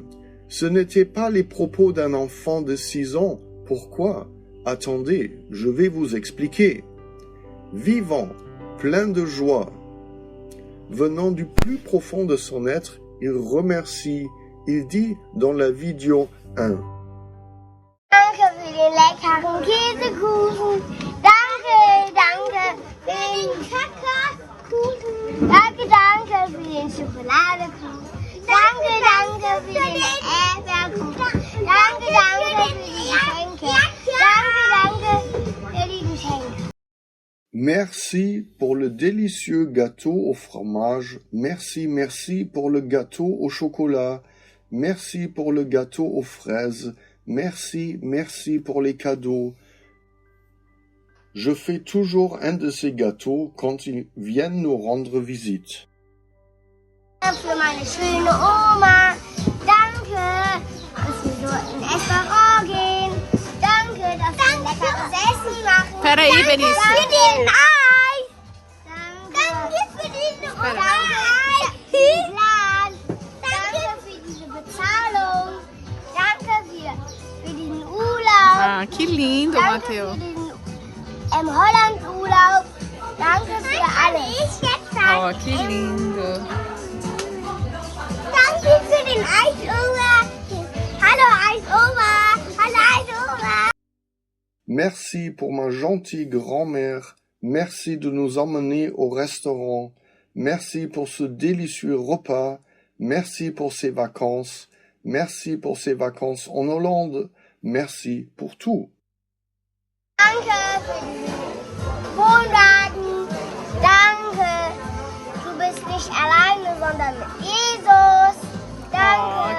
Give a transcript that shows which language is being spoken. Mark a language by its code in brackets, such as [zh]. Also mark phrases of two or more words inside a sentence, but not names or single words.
[fr] Ce n'étaient pas les propos d'un enfant de 6 ans. Pourquoi? Attendez, je vais vous expliquer. Vivant, plein de joie, venant du plus profond de son être, il remercie, il dit dans la vidéo 1. [de] Danke für den leckeren Käsekuchen. Danke, danke für den Kakaokuchen. Danke, danke für den Schokoladekuchen. Danke, danke für den Erdbeerkuchen. Danke, danke für die Geschenke. Danke, danke für die Geschenke. [fr] Merci pour le délicieux gâteau au fromage. Merci, merci pour le gâteau au chocolat. Merci pour le gâteau aux fraises. Merci, merci pour les cadeaux. Je fais toujours un de ces gâteaux quand ils viennent nous rendre visite. [de] Für meine schöne Oma. Danke, dass wir so in Restaurant gehen. Danke, dass wir leckeres Essen machen. [pt] Peraí, Benício. [de] Danke für den Eis. Danke für den Eis. Danke für diese Bezahlung. Danke für den Urlaub. [pt] Ah, que lindo, [de] Danke Matteo. für den Holland-Urlaub. Danke für alles. [pt] Oh, que lindo. [de] Danke für den Eisoma. Hallo Eisoma. Hallo Eisoma. [fr] Merci pour ma gentille grand-mère. Merci de nous emmener au restaurant. Merci pour ce délicieux repas. Merci pour ces vacances. Merci pour ces vacances en Hollande. Merci pour tout. [de] Danke für den Wohnwagen. Danke. Du bist nicht alleine, sondern mit Jesus. Danke.